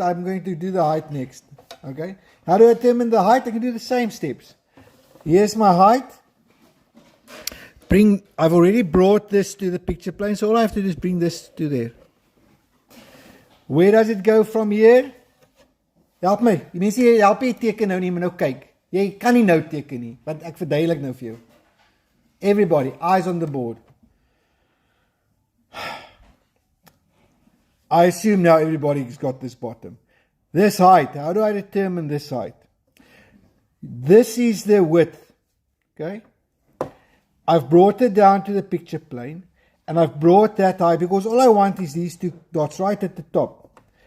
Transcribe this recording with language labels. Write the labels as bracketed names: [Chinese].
[English] I'm going to do the height next. Okay. How do I determine the height? I can do the same steps. Here's my height. I've already brought this to the picture plane, so all I have to do is bring this to there. Where does it go from here? [Afrikaans] Help my. Die mense help jy teken nou nie, maar nou kyk. Jy kan nie nou teken nie, want ek verduidelik nou vir jou. [English] Everybody, eyes on the board. I assume now everybody's got this bottom. This height, how do I determine this height? This is the width, okay? I've brought it down to the picture plane, and I've brought that height, because all I want is these two dots right at the top.